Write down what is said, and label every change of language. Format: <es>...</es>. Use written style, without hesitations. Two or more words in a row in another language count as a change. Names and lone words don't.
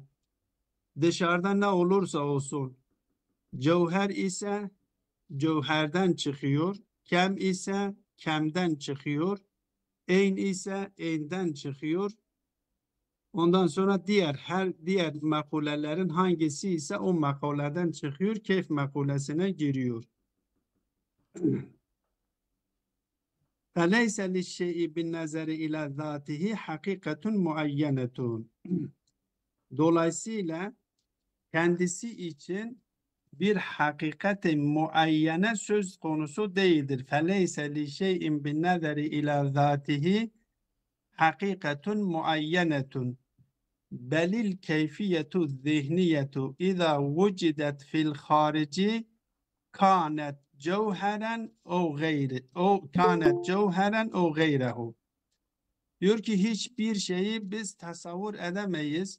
<tr>Dışarıda ne olursa olsun, cevher ise cevherden çıkıyor, kem ise kemden çıkıyor, eyn ise eynden çıkıyor. Ondan sonra diğer makulelerin hangisi ise o makuleden çıkıyor, keyf makulesine giriyor.</tr> <ar>فَلَيْسَ لِلشَّيْءِ بِالنَّزَرِ اِلَى ذَاتِهِ حَقِيقَةٌ مُعَيَّنَةٌ.</ar> <tr>Dolayısıyla kendisi için bir hakikat-i muayyene söz konusu değildir.</tr> <ar>فَلَيْسَ لِشَيْءٍ بِالنَّذَرِ اِلَى ذَاتِهِ حَقِيقَةٌ مُعَيَّنَةٌ بل الكيفية الذهنية إذا وجدت في الخارج كانت جوهرا أو غير أو كانت جوهرا أو غيره.</ar> <tr>Diyor ki hiçbir şeyi biz tasavvur edemeyiz.</tr>